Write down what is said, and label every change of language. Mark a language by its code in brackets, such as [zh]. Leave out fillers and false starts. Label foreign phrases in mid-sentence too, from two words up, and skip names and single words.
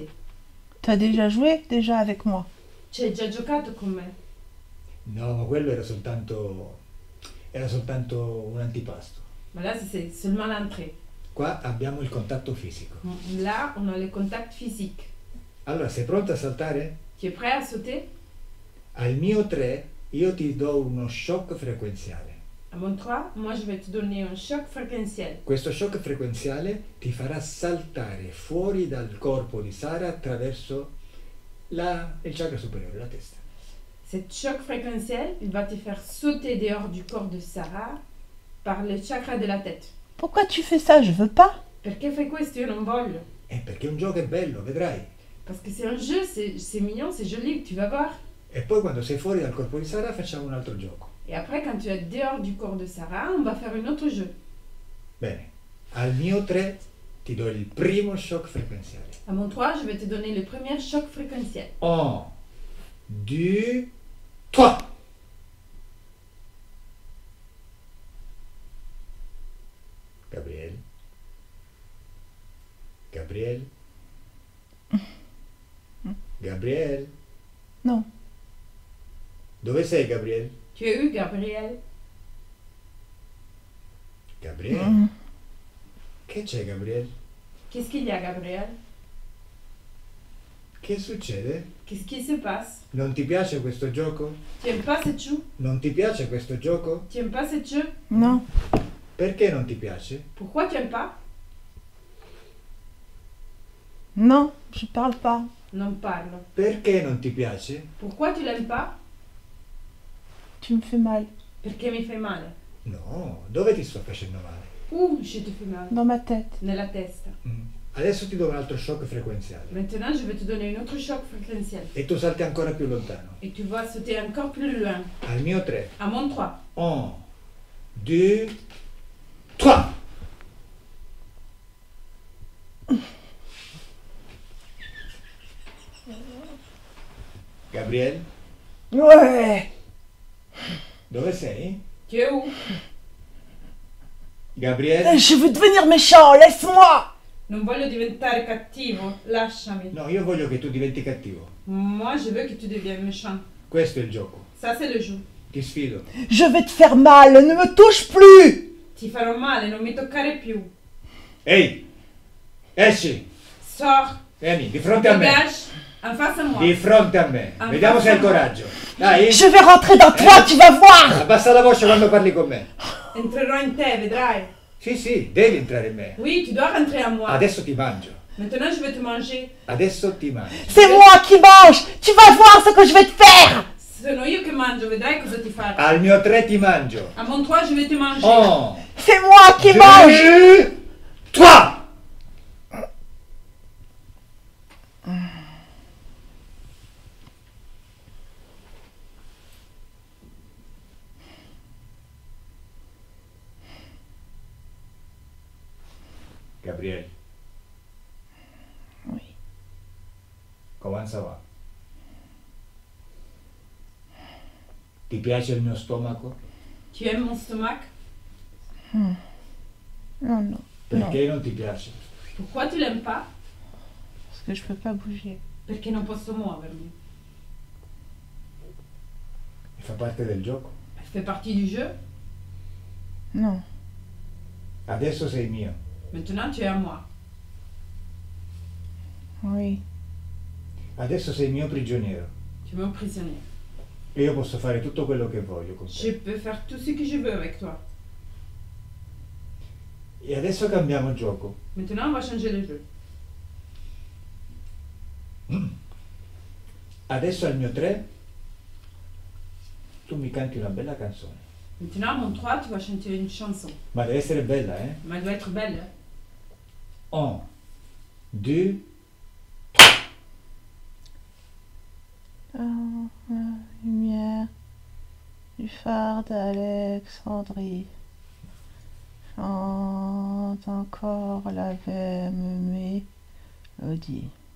[fr] Tu as déjà joué déjà avec moi. [it] Tu hai già giocato con me? No, ma quello era soltanto un antipasto. [fr] Ma là, c'est seulement l'entrée. [it] Qua abbiamo il contatto fisico. [fr] Là, on a le contact physique. [it] Allora, sei pronta a saltare? [fr] Tu es prêt à sauter? [it] Al mio 3 io ti do uno shock frequenziale. [fr] À mon 3, moi je vais te donner un choc fréquentiel. [it] Questo shock frequenziale ti farà saltare fuori dal corpo di Sara attraverso il chakra superiore, la testa. [fr] Cet choc fréquentiel, il va te faire sauter dehors du corps de Sarah par le chakra de la tête. Pourquoi tu fais ça? Je veux pas. [it] Perché fai questo? Io non voglio. Perché un gioco è bello, vedrai. [fr] Parce que c'est un jeu, c'est mignon, c'est joli, tu vas voir. [it] E poi quando sei fuori dal corpo di Sara facciamo un altro gioco. [fr] Et après, quand tu es dehors du corps de Sarah, on va faire un autre jeu. [it] Bene, al mio 3 ti do il primo shock frequenziale. [fr] À mon 3, je vais te donner le premier choc fréquentiel. 1, 2, 3. Gabriel. Gabriel. Gabriel. Non. [it] Dove sei, Gabriel? [fr] Tu as eu, Gabriel? Gabriel? [it] Che c'è, Gabriel? [fr] Qu'est-ce qu'il y a, Gabriel? [it] Che succede? [fr] Qu'est-ce qui se passe? [it] Non ti piace questo gioco? [fr] Tu aimes pas ce jeu? [it] Non ti piace questo gioco? [fr] Tu aimes pas ce jeu? Non. [it] Perché non ti piace? [fr] Pourquoi tu aimes pas? Non, je parle pas. Non parle. [it] Perché non ti piace? [fr] Pourquoi tu l'aimes pas? Tu me fais mal. [it] Perché mi fai male. No, dove ti sto facendo male? [fr] Où je te fais mal? Dans ma tête. [it] Nella testa. Adesso ti do un altro shock frequenziale. [fr] Maintenant, je vais te donner un autre choc fréquentiel. [it] E tu salti ancora più lontano. [fr] Et tu vas sauter encore plus loin. [it] Al mio 3. [fr] À mon 3. 1, 2, 3. Gabriel, Ouais. [it] dove sei? [fr] Tu es où? Gabriel? Je veux devenir méchant, laisse-moi. [it] Non voglio diventare cattivo, lasciami. No, io voglio che tu diventi cattivo. [fr] Moi, je veux que tu deviennes méchant. [it] Questo è il gioco. [fr] Ça, c'est le jeu. [it] Ti sfido. [fr] Je vais te faire mal, ne me touche plus. [it] Ti farò male, non mi toccare più. Ehi! Esci! [fr] Sors, [it] Vieni, di fronte a me. [fr] dégage, en face à moi. [it] Di fronte a me. Ah, Vediamo se hai il coraggio. Dai! [fr] Je vais rentrer dans toi, tu vas voir. [it] Abbassa la voce quando parli con me. Entrerò in te, vedrai. Sì, devi entrare in me. [fr] Oui, tu dois rentrer en moi. [it] Adesso ti mangio. [fr] Maintenant, je vais te manger. [it] Adesso ti mangio. [fr] C'est moi qui mange. Tu vas voir ce que je vais te faire. [it] Sono io che mangio, vedrai cosa ti faccio. Al mio 3 ti mangio. [fr] À mon 3, je vais te manger. 1, C'est moi qui mange. [it] 2, 3. Gabriele. [fr] Oui. [it] Come va? Ti piace il mio stomaco? [fr] Tu aimes mon stomac? Non, non. [it] Perché non ti piace? [fr] Pourquoi tu l'aimes pas? Parce que je peux pas bouger. [it] Perché non posso muovermi. E fa parte del gioco. [fr] Fait partie du jeu. Non. [it] Adesso sei mio. [fr] Maintenant, tu es à moi. Oui. [it] Adesso sei mio prigioniero. [fr] Tu es mon prisonnier. [it] E io posso fare tutto quello che voglio con [fr] Je [it] te. [fr] peux faire tout ce que je veux avec toi. [it] E adesso cambiamo gioco. [fr] Maintenant, on va changer le jeu. [it] Adesso al mio 3 tu mi canti una bella canzone. [fr] Maintenant, à mon 3, tu vas chanter une chanson. [it] Ma deve essere bella, eh? [fr] Mais elle doit être belle. 1, 2, La lumière du phare d'Alexandrie chante encore la même mélodie.